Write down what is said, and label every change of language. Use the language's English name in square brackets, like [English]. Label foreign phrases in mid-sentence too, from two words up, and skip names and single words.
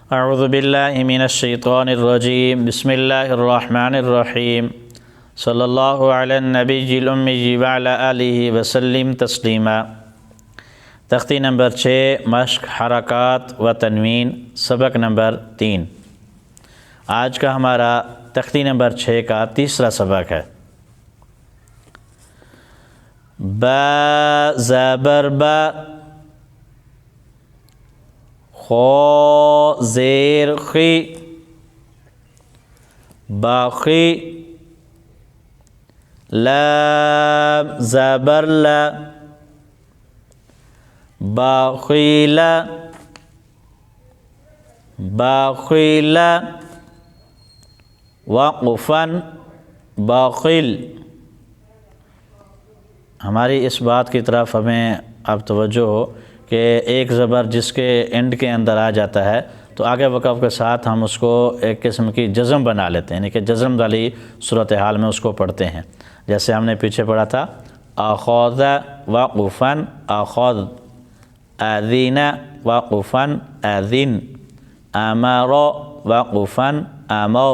[Arabic] اعوذ باللہ من الشیطان الرجیم بسم اللہ الرحمن الرحیم صلی اللہ علی النبی الامی وعلی آلہ وسلم تسلیما۔ [Urdu] تختی نمبر 6 مشق حرکات و تنوین، سبق نمبر 3۔ آج کا ہمارا تختی نمبر 6 کا تیسرا سبق ہے۔ با زبر با، خو زیر خی، باخی، لام زبر لا، [Arabic] باخیل، باخیل، وقفن، باخل۔ [Urdu] ہماری اس بات کی طرف ہمیں اب توجہ ہو کہ ایک زبر جس کے اینڈ کے اندر آ جاتا ہے تو آگے وقف کے ساتھ ہم اس کو ایک قسم کی جزم بنا لیتے ہیں، یعنی کہ جزم والی صورتحال میں اس کو پڑھتے ہیں۔ جیسے ہم نے پیچھے پڑھا تھا اخذ وقفن، اخذ، اذن وقفن، اذن، امر وقفن، امر۔